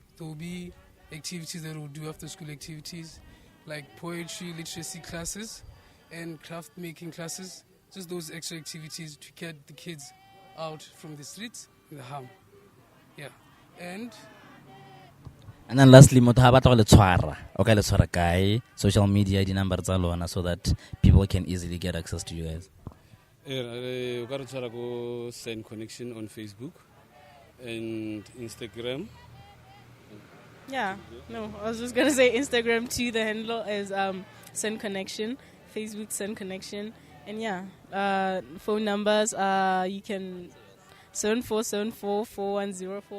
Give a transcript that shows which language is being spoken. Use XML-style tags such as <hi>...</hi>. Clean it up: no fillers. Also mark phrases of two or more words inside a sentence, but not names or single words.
<en>There will be activities that we'll do after school activities like poetry, literacy classes and craft making classes. Just those extra activities to get the kids out from the streets in the harm. And then lastly,</en> <tn>motho ha batla go le tshwara o ka le tshwara kae,</tn> <en>social media,</en> <tn>di number tsa lona,</tn> <en>so that people can easily get access to you guys?</en> <tn>O ka re tshwara ko Sun Konnecxion</tn> <en>on Facebook and Instagram. I was just gonna say Instagram too. The handle is Sun Konnecxion, Facebook Sun Konnecxion, and phone numbers you can 74744104.</en>